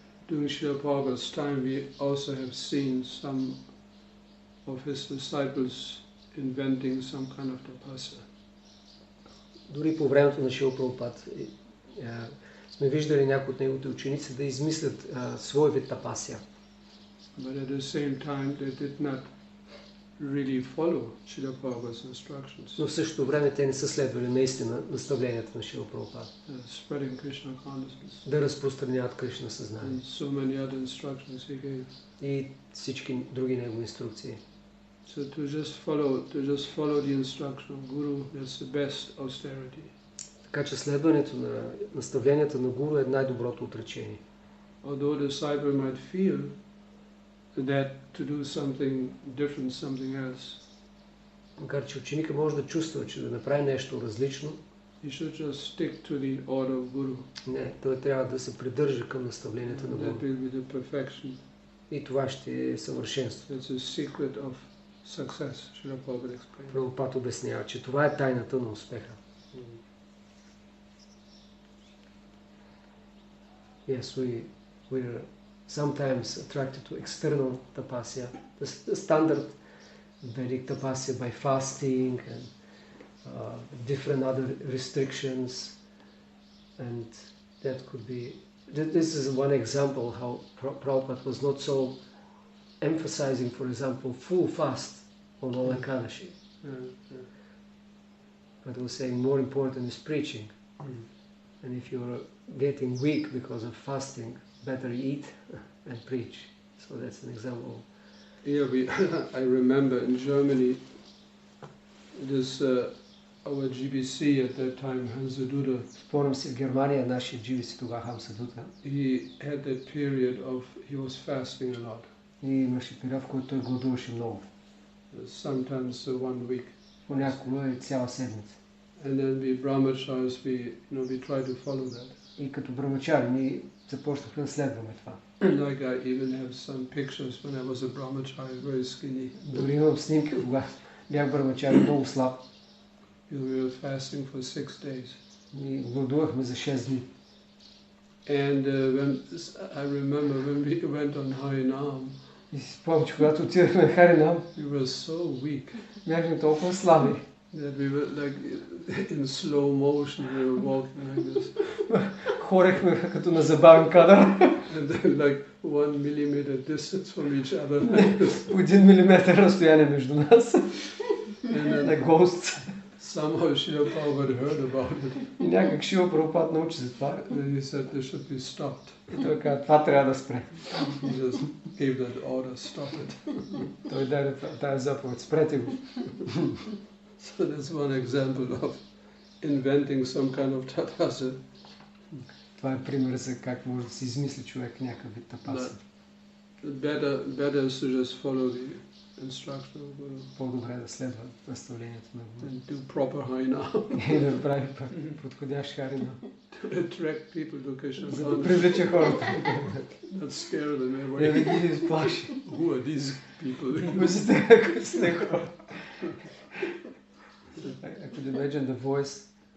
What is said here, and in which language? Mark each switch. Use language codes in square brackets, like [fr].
[en] During Srila Prabhupada's time, we also have seen some of his disciples inventing some kind of tapasya. [bg] Дори по времето на Шрила Прабхупад сме виждали някои от неговите ученици да измислят свой вид тапасия. [en] But at the same time, they did not really follow Srila Prabhupada's instructions. [bg] Но в същото време те не са следвали наистина наставленията на Шрила Прабхупада. [en] Spreading Krishna consciousness. [bg] Да разпространяват Кришна съзнание. [en] And so many other instructions he gave. [bg] И всички други негови инструкции. [en] So to just follow the instruction of Guru, that's the best austerity. [bg] Така че следването на наставленията на Гуру е най-доброто отречение. [en] Although the disciple might feel that to do something different, something else, [bg] Макар че ученика може да чувства, че да направи нещо различно, [en] he should just stick to the order of Guru. [bg] не, той трябва да се придържа към наставленията на [en] That [bg] Гуру. [en] will be the perfection. [bg] И това ще е съвършенство. [en] That's the secret of success, Srila Prabhupada explained. [bg] Прабхупад обяснява, че това е тайната на успеха. [en] Yes, we're sometimes attracted to external tapasya, the standard Vedic tapasya by fasting and different other restrictions, and that could be. This is one example how Prabhupada was not so emphasizing, for example, full fast on all Ekadashi. But he was saying more important is preaching. And if you're getting weak because of fasting, better eat and preach. So that's an example. Yeah, I remember in Germany, this our GBC at that time, Hansaduta. [bg] Спомням си в Германия нашия GBC тогава Хамсадута. [en] He had that period of he was fasting a lot. [bg] И имаше период, в който той гладуваше много. [en] Sometimes 1 week. [bg] Понякога и цяла седмица. [en] And then we brahmacharis, we try to follow that. [bg] И като брамачари ние започнахме да следваме това. [en] Like I even have some pictures when I was a brahmachari, very skinny. [bg] Дори имам снимки, когато бях брамачари, много слаб. [en] We were fasting for 6 days. [bg] И гладувахме за 6 дни. [en] And when I remember when we went on Harinam. [bg] И си спомням, че когато отидахме на Харинам, [en] we were so weak. [bg] Бяхме толкова слаби. [en] That we were like in slow motion, we were walking like this. [bg] Хорехме като на забавен кадър. [en] And then like 1 millimeter distance from each other. [bg] По 1 милиметър разстояние между нас. [en] Like ghosts. Somehow Srila Prabhupada heard about it. [bg] И някак Шрила Прабхупад научи за това. [en] And he said this should be stopped. [bg] И той каза, това трябва да спре. [en] He just gave that order, stop it. [bg] Той даде тази заповед, спрете го. [en] So that's one example of inventing some kind of tapasya. [bg] Това е пример за как може да се измисли човек някакъв вид тапаса. [en] Better is to just follow the instruction of Guru. [bg] По-добре да следва наставлението на Гуру. [en] And do proper harinam. [bg] И да прави подходящ харинам. [en] To attract people to Krishna. [bg] За да привлича хората. [en] Not scare them away. [bg] Да не ги изплаши. [en] Who are these people? [bg] Кои са тези хора? [en] I could imagine the voice.